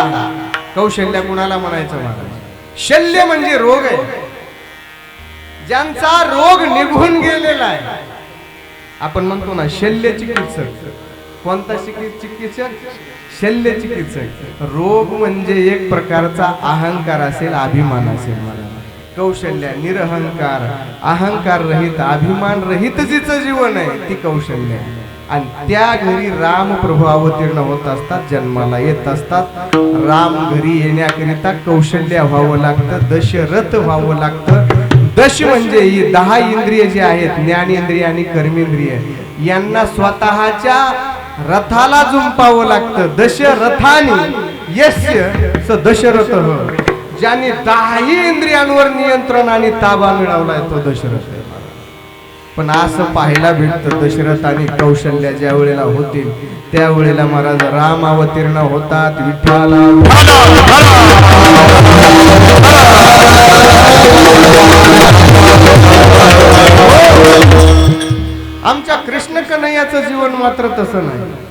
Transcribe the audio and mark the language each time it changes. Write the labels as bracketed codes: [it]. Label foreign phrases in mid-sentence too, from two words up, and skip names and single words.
[mr] कौशल्या कुणाला म्हणायचं महाराज? शल्य म्हणजे रोग आहे, ज्यांचा रोग निघून गेलेला आहे. आपण म्हणतो ना शल्य चिकित्सक. कोणता चिकित्सक? शल्य चिकित्सक. रोग म्हणजे एक प्रकारचा अहंकार असेल, अभिमान असेल. मला कौशल्या निरहंकार, अहंकार रहित, अभिमान रहित जिचं जीवन आहे ती कौशल्य आहे. आणि त्या घरी राम प्रभू अवतीर्ण होत असतात, जन्माला येत असतात. राम घरी येण्याकरिता कौशल्य व्हावं लागतं, दशरथ व्हावं लागतं. दश म्हणजे ही 10 इंद्रिय जे आहेत, ज्ञानेंद्रिय आणि कर्मेंद्रिय, यांना स्वतःच्या रथाला जुंपावं लागतं. [sa] दशरथानी यस्य स दशरथ, [mr] ज्याने 10 इंद्रियांवर नियंत्रण आणि ताबा मिळवलाय तो दशरथ. पण असं पाहायला भेटतं दशरथ आणि कौशल्या ज्या वेळेला होतील त्यावेळेला महाराज राम अवतीर्ण होतात. विठ्ठला आमच्या कृष्ण कन्हैयाचं जीवन मात्र तसं नाही.